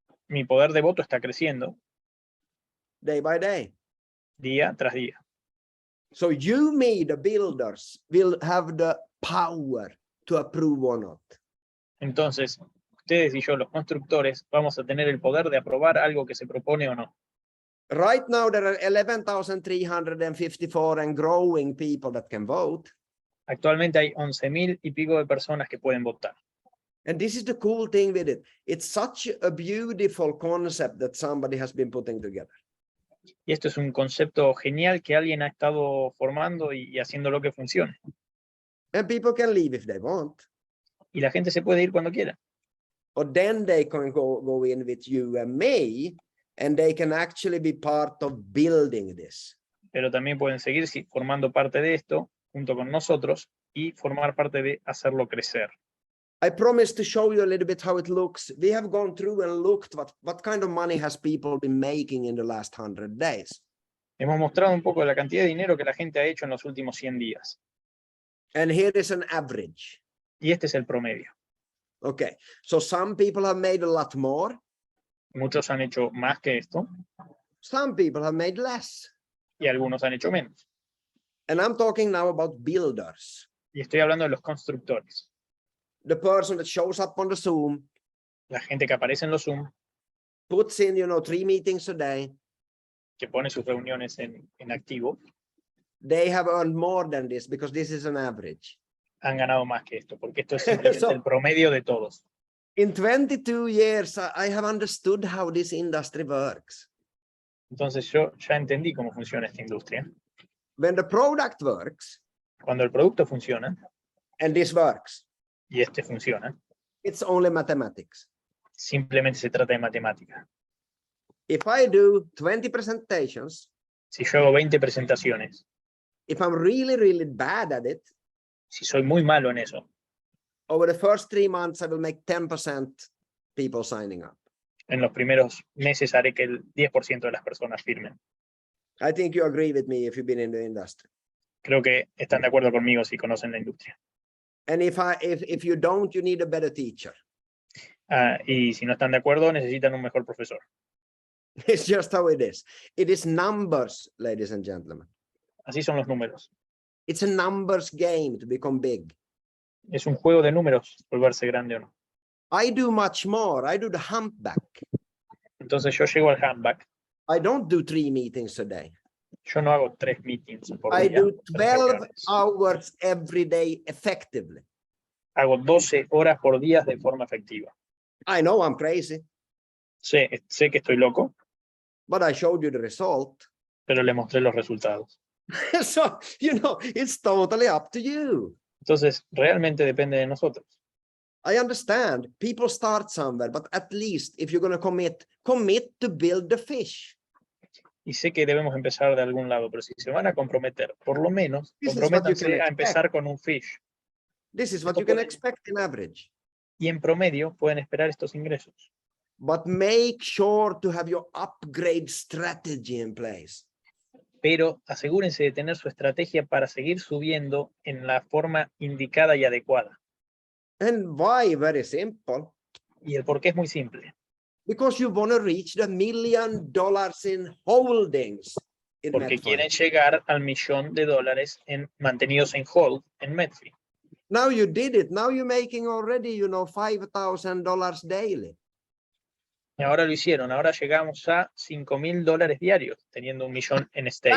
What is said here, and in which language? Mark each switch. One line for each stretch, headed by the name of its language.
Spanish: Mi poder de voto está creciendo
English: day by day.
Spanish: día tras día.
English: So you, me, the builders, will have the power to approve or not.
Spanish: Entonces, ustedes y yo, los constructores, vamos a tener el poder de aprobar algo que se propone o no.
English: Right now, there are 11,354 and growing people that can vote.
Spanish: Actualmente hay 11.000 y pico de personas que pueden votar.
English: And this is the cool thing with it. It's such a beautiful concept that somebody has been putting together.
Spanish: Y esto es un concepto genial que alguien ha estado formando y haciendo lo que funcione.
English: And people can leave if they want.
Spanish: Y la gente se puede ir cuando quiera.
English: Or then they can go in with you and me, and they can actually be part of building this.
Spanish: Pero también pueden seguir formando parte de esto junto con nosotros y formar parte de hacerlo crecer.
English: I promised to show you a little bit how it looks. We have gone through and looked what kind of money has people been making in the last 100 days.
Spanish: Hemos mostrado un poco de la cantidad de dinero que la gente ha hecho en los últimos 100 días.
English: And here is an average.
Spanish: Y este es el promedio.
English: Okay, so some people have made a lot more.
Spanish: Muchos han hecho más que esto
English: Some people have made less.
Spanish: y algunos han hecho menos.
English: And I'm talking now about builders.
Spanish: Y estoy hablando de los constructores.
English: The person that shows up on the Zoom,
Spanish: La gente que aparece en los Zoom,
English: puts in, 3 meetings a day.
Spanish: que pone sus reuniones en activo,
English: They have earned more than this because this is an average.
Spanish: han ganado más que esto, porque esto es simplemente el promedio de todos.
English: In 22 years, I have understood how this industry works.
Spanish: Entonces yo ya entendí cómo funciona esta industria.
English: When the product works,
Spanish: Cuando el producto funciona,
English: and this works,
Spanish: y este funciona,
English: it's only mathematics.
Spanish: simplemente se trata de matemática.
English: If I do 20 presentations,
Spanish: Si yo hago 20 presentaciones,
English: if I'm really, really bad at it,
Spanish: si soy muy malo en eso,
English: over the first 3 months, I will make 10% people signing up.
Spanish: en los primeros meses haré que el 10% de las personas firmen.
English: I think you agree with me if you've been in the industry.
Spanish: Creo que están de acuerdo conmigo si conocen la industria.
English: And if you don't, you need a better teacher.
Spanish: Y si no están de acuerdo, necesitan un mejor profesor.
English: It's just how it is. It is numbers, ladies and gentlemen.
Spanish: Así son los números.
English: It's a numbers game to become big.
Spanish: Es un juego de números volverse grande o no.
English: I do much more. I do the humpback.
Spanish: Entonces yo llego al handback.
English: I don't do 3 meetings a day.
Spanish: Yo no hago 3 meetings por
English: I
Spanish: día.
English: do 12 hours every day effectively.
Spanish: Hago 12 horas por día de forma efectiva.
English: I know I'm crazy,
Spanish: Sé que estoy loco,
English: but I showed you the result.
Spanish: pero le mostré los resultados.
English: So, it's totally up to you.
Spanish: Entonces, realmente depende de nosotros.
English: I understand people start somewhere, but at least if you're going to commit to build the fish.
Spanish: Y sé que debemos empezar de algún lado, pero si se van a comprometer, por lo menos,
English: This is what you
Spanish: comprométanse
English: can
Spanish: a
English: expect.
Spanish: empezar con un fish.
English: This is what you can expect in average.
Spanish: Y en promedio pueden esperar estos ingresos.
English: But make sure to have your upgrade strategy in place.
Spanish: Pero asegúrense de tener su estrategia para seguir subiendo en la forma indicada y adecuada.
English: And why? Very simple.
Spanish: Y el por qué es muy simple.
English: Because you want to reach the $1 million in holdings in
Spanish: Porque
English: Metfi.
Spanish: quieren llegar al $1.000.000 mantenidos en hold en Metfi.
English: Now you did it. Now you're making already, $5,000 daily.
Spanish: Y ahora lo hicieron. Ahora llegamos a $5.000 diarios, teniendo $1 millón en stake.